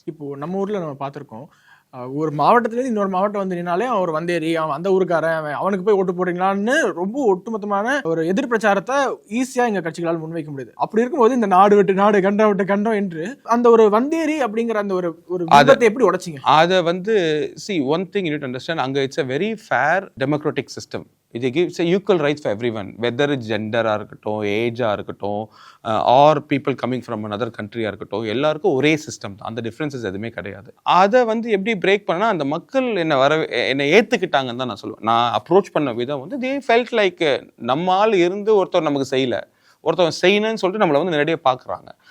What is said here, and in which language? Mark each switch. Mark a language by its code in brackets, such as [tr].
[ta] இப்போ நம்ம ஊரில் நம்ம பார்த்துருக்கோம், ஒரு மாவட்டத்துலேருந்து இன்னொரு மாவட்டம் வந்து நின்னாலே அவர் வந்தேறி அவன் அந்த ஊருக்காரன் அவனுக்கு போய் ஓட்டு போடுறீங்களான்னு ரொம்ப ஒட்டுமொத்தமான ஒரு எதிர் பிரச்சாரத்தை ஈஸியாக எங்கள் கட்சிகளால் முன்வைக்க முடியுது. அப்படி இருக்கும்போது இந்த நாடு விட்டு நாடு, கண்டம் விட்டு கண்டம் என்று அந்த ஒரு வந்தேறி அப்படிங்கிற அந்த ஒரு விபத்தை எப்படி உடைச்சிங்க? அதை வந்து [en] see one thing you need to understand, [ta] அங்கே [en] It's a very fair democratic system. இது gives a equal rights for everyone, whether it's ஜெண்டராக இருக்கட்டும், ஏஜாக இருக்கட்டும், or people coming from another country இருக்கட்டும், [ta] எல்லாருக்கும் ஒரே சிஸ்டம் தான். அந்த டிஃப்ரென்சஸ் எதுவுமே கிடையாது. அதை வந்து எப்படி பிரேக் பண்ணா அந்த மக்கள் என்னை ஏற்றுக்கிட்டாங்கன்னு தான் நான் சொல்லுவேன். நான் அப்ரோச் பண்ண விதம் வந்து [en] they felt like [ta] நம்மால் இருந்து ஒருத்தர் நமக்கு செய்யலை, ஒருத்தவங்க செய்யணும்னு சொல்லிட்டு நம்மளை வந்து நேரடியாக பார்க்குறாங்க.